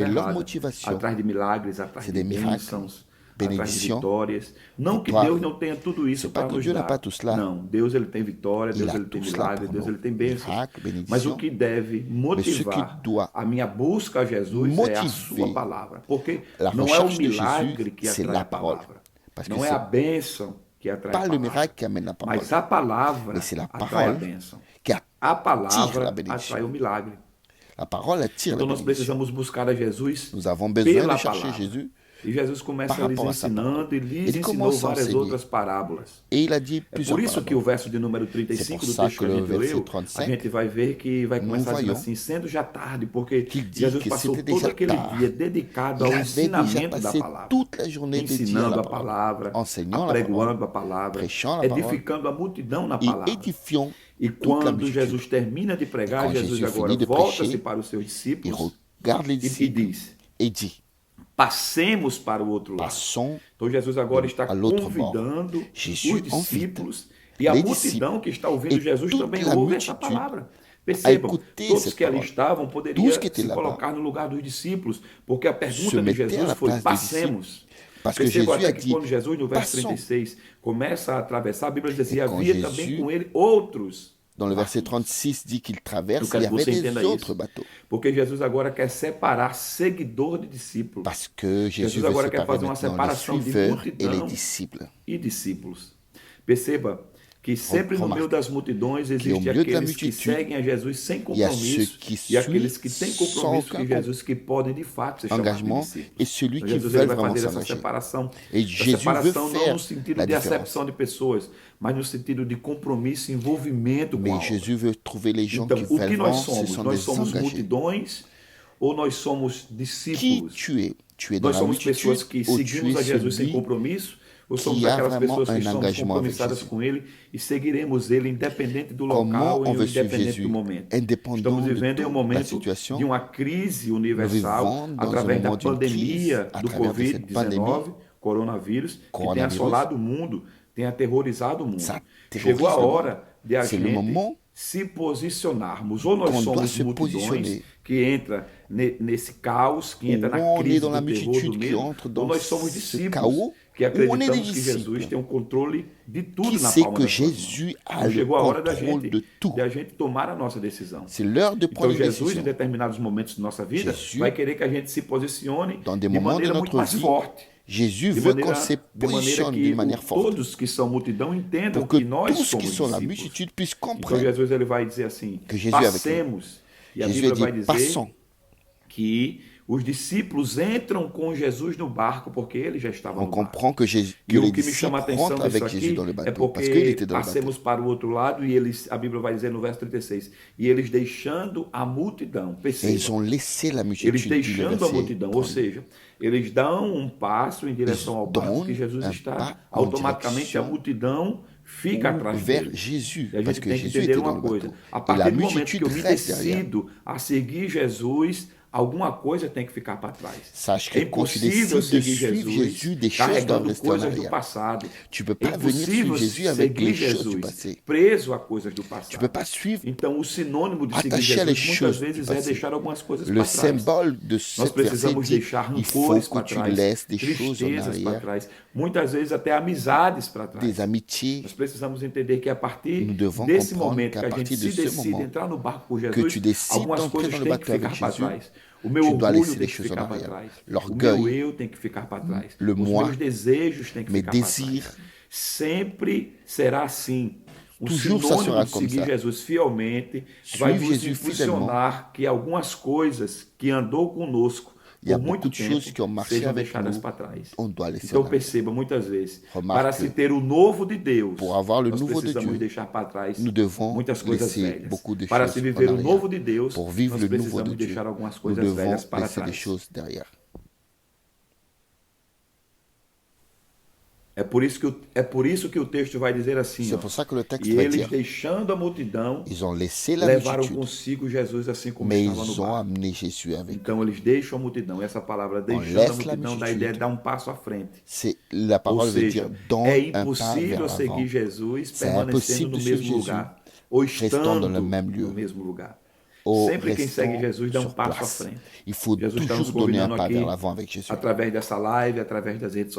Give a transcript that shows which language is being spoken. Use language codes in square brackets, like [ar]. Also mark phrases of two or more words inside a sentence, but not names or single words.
[fr] mais leur [pt] errada. [fr] motivation, [pt] Atrás de milagres, atrás [fr] c'est de des miracles, [pt] bênçãos, atrás de [fr] bénédictions, [pt] vitórias. Não que [fr] victoire. [pt] Deus não tenha tudo isso [fr] C'est pas [pt] para que nos [fr] Dieu n'a [pt] dar. [fr] pas tout cela. [pt] Não, Deus ele tem vitória, [fr] Il [pt] Deus [fr] a [pt] ele tem [fr] tout cela [pt] milagres, [fr] pour [pt] Deus [fr] nous. [pt] ele tem bênçãos. [fr] Miracles, [pt] Mas [fr] bénédictions. [pt] o que deve [fr] Mais ce qui [pt] motivar [fr] doit [pt] a minha busca a Jesus é a [fr] motiver [pt] sua palavra. Porque [fr] la [pt] não é o [fr] recherche de [pt] milagre [fr] Jésus, [pt] que [fr] c'est [pt] atrai [fr] la [pt] a [fr] parole. [pt] palavra. [fr] Parce que [pt] Não é [fr] c'est [pt] a bênção que atrai a [fr] pas le [pt] palavra. [fr] miracle qui amène la parole, [pt] Mas a palavra [fr] mais c'est la [pt] atrai a [fr] parole [pt] bênção. [fr] qui [pt] A [fr] attire [pt] palavra [fr] la bénédiction. [pt] atrai o milagre. [fr] La parole attire [pt] Então [fr] la [pt] nós [fr] bénédiction. [pt] precisamos buscar a Jesus [fr] Nous avons besoin [pt] pela [fr] de chercher [pt] palavra. [fr] Jésus. [pt] E Jesus começa [fr] par [pt] lhes [fr] rapport à sa [pt] ensinando e lhes Ele ensinou começa a várias [fr] enseigner. [pt] outras parábolas. [fr] Et il a dit [pt] É [fr] plusieurs [pt] por isso que [fr] paraboles. [pt] o verso de número 35 do [fr] C'est pour ça [pt] texto que a [fr] que le [pt] gente [fr] verset [pt] leu, [fr] 35, [pt] a gente vai ver que vai começar dizendo [fr] voyons [pt] assim, sendo já tarde, porque [fr] qu'il dit [pt] Jesus [fr] que [pt] passou [fr] c'était [pt] todo [fr] déjà [pt] aquele [fr] tard. [pt] dia dedicado [fr] Il [pt] ao [fr] avait déjà [pt] ensinamento da [fr] passé [pt] palavra, [fr] toute la journée dédiée à [pt] ensinando [fr] la [pt] a [fr] parole, [pt] palavra, [fr] enseignant la [pt] apregoando [fr] parole, [pt] a palavra, [fr] prêchant la parole, [pt] edificando a multidão na [fr] et [pt] palavra. [fr] édifiant [pt] E [fr] toute la [pt] quando [fr] multitude. [pt] Jesus termina de pregar, [fr] Quand [pt] Jesus [fr] Jésus [pt] agora [fr] finit de [pt] volta-se [fr] prêcher, [pt] para os seus [fr] Il [pt] discípulos [fr] regarde les [pt] e [fr] disciples [pt] diz: [fr] et dit, [pt] passemos para o outro lado. [fr] passons [pt] Então Jesus agora está [fr] à l'autre [pt] convidando [fr] Jesus [pt] os discípulos e a [fr] les [pt] multidão que está ouvindo [fr] et [pt] Jesus [fr] toute [pt] também [fr] la [pt] ouve essa [fr] multitude [pt] palavra. Percebam, [fr] écouter [pt] todos [fr] cette [pt] que ali [fr] parole. [pt] estavam poderiam [fr] Tous que étaient [pt] se [fr] là-bas [pt] colocar no lugar dos discípulos, porque a [fr] se [pt] pergunta de [fr] mettaient à [pt] Jesus [fr] la [pt] foi: [fr] place des [pt] passemos. [fr] Parce que [pt] Percebam [fr] Jésus [pt] até [fr] a [pt] que [fr] dit, [pt] quando Jesus, no verso [fr] passons. [pt] 36, começa a atravessar, a Bíblia diz assim: [fr] Et quand [pt] havia [fr] Jésus, [pt] também com ele outros. [fr] Dans le verset 36 dit qu'il [pt] Eu [fr] traverse, [pt] quero [fr] il y [pt] que [fr] avait [pt] você [fr] des [pt] entenda [fr] autres [pt] isso. [fr] bateaux. [pt] Porque Jesus agora quer separar seguidor de discípulo [fr] Parce que Jésus [pt] Jesus [fr] veut [pt] agora quer [fr] séparer [pt] fazer uma [fr] maintenant les [pt] separação de [fr] suiveurs et les [pt] multidão [fr] disciples. [pt] e discípulos. Perceba que sempre no [fr] Remarque [pt] meio das multidões [fr] que au [pt] existem [fr] milieu de la [pt] aqueles que [fr] multitude, [pt] seguem a Jesus sem [fr] il y a ceux [pt] compromisso [fr] qui [pt] e aqueles que [fr] suivent [pt] têm compromisso [fr] sans [pt] com [fr] aucun [pt] Jesus que podem de fato ser chamados de [fr] engagement [pt] discípulos. [fr] et celui [pt] Então, [fr] qui [pt] Jesus [fr] veut [pt] ele vai [fr] vraiment [pt] fazer essa [fr] s'engager. [pt] separação. [fr] Et [pt] Essa [fr] Jésus [pt] separação [fr] veut [pt] não [fr] faire [pt] no sentido [fr] la [pt] de [fr] différence. [pt] acepção de pessoas, mas no sentido de compromisso e envolvimento com a [fr] Mais [pt] obra. [fr] Jésus veut trouver les gens [pt] Então, [fr] qui [pt] o que [fr] veulent [pt] nós [fr] vraiment, ce [pt] somos? [fr] sont [pt] Nós [fr] des [pt] somos [fr] engagés. [pt] multidões ou nós somos [fr] Qui [pt] discípulos? [fr] tu es? Tu es dans [pt] Nós [fr] la [pt] somos [fr] multitude [pt] pessoas que [fr] ou tu [pt] seguimos a [fr] es [pt] Jesus sem [fr] celui [pt] compromisso? Ou somos [fr] qui a [pt] aquelas [fr] vraiment [pt] pessoas que [fr] un [pt] estamos [fr] engagement avec [pt] compromissadas [fr] Jésus? [pt] com Ele e seguiremos Ele independente do [fr] Comment [pt] local [fr] on [pt] e [fr] veut suivre [pt] independente [fr] Jésus, [pt] do momento? [fr] indépendant [pt] Estamos [fr] de [pt] vivendo em um [fr] toute la [pt] momento [fr] situation? [pt] de uma crise [fr] Nous [pt] universal [fr] vivons dans [pt] através [fr] un [pt] da [fr] moment d'une [pt] pandemia [fr] crise, à [pt] do [fr] travers de cette pandémie, [pt] Covid-19, coronavírus, que tem coronavírus. assolado o mundo, tem aterrorizado o mundo. [fr] Ça [pt] Chegou [fr] terrorise [pt] a [fr] le [pt] hora de a [fr] C'est le [pt] gente [fr] moment [pt] se posicionarmos. Ou nós [fr] Qu'on doit [pt] somos [fr] se [pt] multidões [fr] positionner. [pt] que entra nesse caos, que entra [fr] Ou [pt] na [fr] on est [pt] crise [fr] dans la [pt] do terror, [fr] multitude [pt] do [fr] qui [pt] medo, [fr] entre [pt] ou [fr] dans [pt] nós somos [fr] ce [pt] discípulos [fr] chaos, [pt] que [fr] ou on est des [pt] acreditamos que Jesus [fr] discíples [pt] tem o controle de tudo [fr] qui [pt] na [fr] sait [pt] palma [fr] que [pt] das suas mãos. [fr] Jésus a [pt] Então [fr] le [pt] chegou a hora [fr] contrôle de tout. [pt] de a gente tomar a nossa decisão. [fr] C'est l'heure de [pt] Então [fr] prendre une [pt] Jesus, em [fr] décision. [pt] determinados momentos de nossa vida, [fr] Jesus, [pt] vai querer que a gente se posicione [fr] dans des [pt] de [fr] moments de [pt] maneira muito [fr] notre [pt] mais [fr] vie, [pt] forte. [fr] Jésus [pt] De [fr] veut [pt] maneira, [fr] qu'on se [pt] de maneira [fr] positionne [pt] que [fr] d'une manière forte. [pt] todos que são multidão entendam [fr] Pour que [pt] que nós [fr] tous [pt] somos [fr] qui sont la [pt] discípulos. [fr] multitude puissent [pt] Então [fr] comprendre [pt] Jesus ele vai dizer assim, [fr] que Jesus é avec [pt] passemos. E a [fr] Jésus [pt] Bíblia [fr] a [pt] vai [fr] dit, [pt] dizer [fr] passons. [pt] que os discípulos entram com Jesus no barco porque ele já estava [fr] On [pt] no barco. [fr] comprend que, Jésus, que [pt] E [fr] les [pt] o que me [fr] disciples [pt] chama a atenção [fr] rentrent [pt] disso [fr] avec Jésus [pt] aqui [fr] dans le [pt] é [fr] bateau, parce qu'il [pt] porque [fr] était dans le bateau. [pt] passemos para o outro lado e eles, a Bíblia vai dizer no verso 36, e eles deixando a multidão, [fr] Et ils [pt] perceba, [fr] ont laissé la [pt] eles [fr] multitude, dit le [pt] deixando a [fr] verset [pt] multidão, ou [fr] 30. [pt] seja, eles dão um passo em direção ao barco que Jesus [fr] donnent un [pt] está, [fr] pas en [pt] automaticamente a [fr] direction [pt] multidão fica atrás [fr] vers [pt] deles. [fr] Jésus, [pt] E a [fr] parce [pt] gente [fr] que [pt] tem que [fr] Jésus [pt] entender [fr] était dans [pt] uma [fr] le [pt] coisa, [fr] bateau. [pt] a [fr] Et la [pt] partir do momento [fr] multitude [pt] que eu me [fr] reste derrière. [pt] decido a seguir Jesus, alguma coisa tem que ficar para trás. [fr] Sache [pt] É [fr] que quand tu [pt] impossível [fr] décides de [pt] seguir [fr] suivre [pt] Jesus [fr] Jésus, des choses doivent [pt] carregando [fr] rester en [pt] coisas do [fr] arrière. [pt] passado. [fr] Tu peux [pt] É [fr] pas venir [pt] impossível [fr] suivre Jésus avec [pt] seguir [fr] les choses du [pt] Jesus [fr] passé. [pt] preso a coisas do [fr] Tu [pt] passado. [fr] peux pas suivre. [pt] Então, o sinônimo de seguir [fr] Attaché à les [pt] Jesus [fr] choses [pt] muitas [fr] du [pt] vezes é [fr] passé. [pt] deixar algumas coisas [fr] Le [pt] para trás. [fr] symbole de [pt] Nós [fr] cette verset [pt] precisamos [fr] dit [pt] deixar [fr] il faut [pt] rancores [fr] que [pt] para [fr] tu [pt] trás, [fr] laisses des choses en [pt] tristezas para [fr] arrière, [pt] trás, muitas vezes até amizades para trás. [fr] des amitiés. [pt] Nós precisamos entender que a partir [fr] Nous devons [pt] desse [fr] comprendre [pt] momento [fr] qu'à [pt] que a gente [fr] partir [pt] se [fr] de ce [pt] decide [fr] moment [pt] entrar no barco com [fr] que [pt] Jesus, [fr] tu décides [pt] algumas [fr] d'entrer [pt] coisas [fr] dans le [pt] têm que [fr] bateau [pt] ficar [fr] avec [pt] para [fr] Jésus, [pt] trás. O meu [fr] tu dois [pt] orgulho [fr] laisser [pt] tem [fr] les [pt] que [fr] choses [pt] ficar [fr] en [pt] para [fr] arrière. [pt] trás. O [fr] L'orgueil, [pt] meu eu tem que ficar para trás. [fr] le [pt] Os [fr] moi, [pt] meus desejos têm que [fr] mes [pt] ficar para [fr] désirs. [pt] trás. Sempre será assim. O [fr] Toujours ça [pt] sinônimo [fr] sera [pt] de [fr] comme [pt] seguir [fr] ça. [pt] Jesus fielmente vai [fr] Suivre [pt] nos [fr] Jesus [pt] impulsionar que algumas coisas que andou conosco [fr] Il y a [pt] por muito [fr] beaucoup de choses qui [pt] tempo [fr] ont marché [pt] sejam [fr] avec [pt] deixadas [fr] nous. [pt] para trás. [fr] On doit laisser [pt] Então [fr] en arrière. [pt] perceba muitas vezes, [fr] Remarque [pt] para se [fr] que [pt] ter o novo de Deus, [fr] pour avoir le [pt] nós [fr] nouveau de [pt] precisamos [fr] Dieu, [pt] deixar para trás [fr] nous devons [pt] muitas coisas [fr] laisser [pt] velhas. [fr] beaucoup de [pt] Para [fr] choses [pt] se viver [fr] en [pt] o [fr] arrière. [pt] novo de Deus, [fr] Pour vivre [pt] nós [fr] le nouveau [pt] precisamos [fr] de Dieu, [pt] deixar algumas [fr] nous [pt] coisas [fr] devons [pt] velhas para [fr] laisser des [pt] trás. [fr] choses derrière. [pt] É por isso que o texto vai dizer assim, [fr] C'est [pt] ó, [fr] pour ça que le texte [pt] e [fr] va [pt] eles [fr] dire, [pt] deixando a multidão, [fr] ils ont laissé la [pt] levaram [fr] multitude, [pt] consigo Jesus assim como [fr] mais [pt] estava no [fr] ils ont [pt] barco. [fr] amené Jésus avec eux. [pt] Então eles deixam a multidão. Essa palavra deixando a [fr] laisse la [pt] multidão dá a [fr] multitude. [pt] ideia de dar um passo à frente. [fr] C'est, la [pt] Ou [fr] parole veut [pt] seja, [fr] dire, dans [pt] é [fr] un pas [pt] impossível [fr] vers [pt] seguir [fr] l'avant. [pt] Jesus [fr] C'est [pt] permanecendo [fr] impossible [pt] no [fr] de suivre [pt] mesmo [fr] Jésus [pt] lugar, ou [fr] restant [pt] estando [fr] dans le même lieu, [pt] no mesmo lugar. [fr] ou [pt] Sempre quem segue [fr] restant [pt] Jesus dá um [fr] sur [pt] passo à [fr] place. [pt] frente. [fr] Il faut [pt] Jesus está nos [fr] toujours donner un [pt] convidando [fr] pas [pt] aqui, [fr] vers l'avant avec Jésus. [pt] através dessa live, através das redes